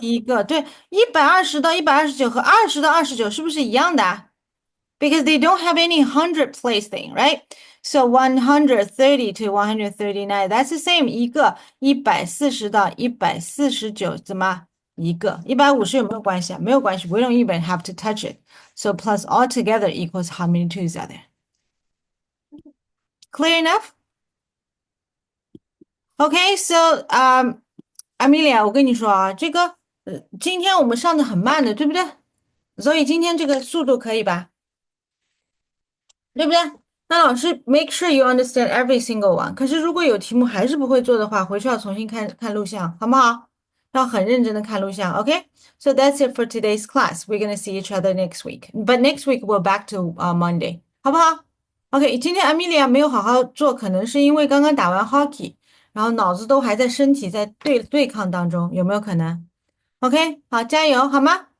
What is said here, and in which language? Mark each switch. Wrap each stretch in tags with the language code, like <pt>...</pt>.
<zh>一个，对，120到129和20到29是不是一样的啊？</zh> <en>Because they don't have any hundred place thing, right? So 130 to 139, that's the same.</en> <zh>一个140到149怎么一个150有没有关系啊？没有关系。</zh> <en>We don't even have to touch it. So plus altogether equals how many twos are there? Clear enough?</en> <zh>Okay, so Amelia，我跟你说啊，今天我们上的很慢的，对不对？所以今天这个速度可以吧？对不对？那老师</zh> <en>make sure you understand every single one。</en> <zh>可是如果有题目还是不会做的话，回去要重新看看录像，好不好？要很认真的看录像，OK?</zh> <en>So that's it for today's class. We're gonna see each other next week. But next week we're back to Monday，</en> <zh>好不好？OK，今天 Amelia 没有好好做，可能是因为刚刚打完 hockey，然后脑子都还在身体在对抗当中，有没有可能？OK，好，加油，好吗？</zh>